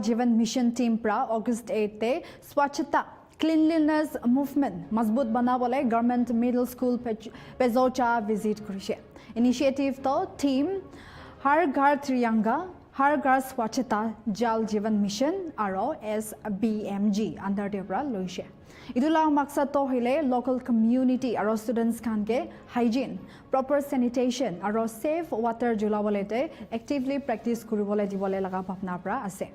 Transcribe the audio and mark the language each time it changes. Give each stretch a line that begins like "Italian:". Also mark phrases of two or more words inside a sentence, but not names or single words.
Naga Pidgin: Jeevan Mission Team pra August 8 te Swachhata Cleanliness Movement Mazbut banabole Government Middle School Pezocha visit kurise. Initiative to team Har Ghar Triyanga Har Ghar Swachhata Jal Jeevan Mission aro SBMG under the pra loise. Idula maksad to hile
English: local community
Naga Pidgin: aro students kan ke
English: hygiene, proper sanitation
Naga Pidgin: aro
English: safe water
Naga Pidgin: julabolete
English: actively practice
Naga Pidgin: kuribole dibole laga bhapna pra ase.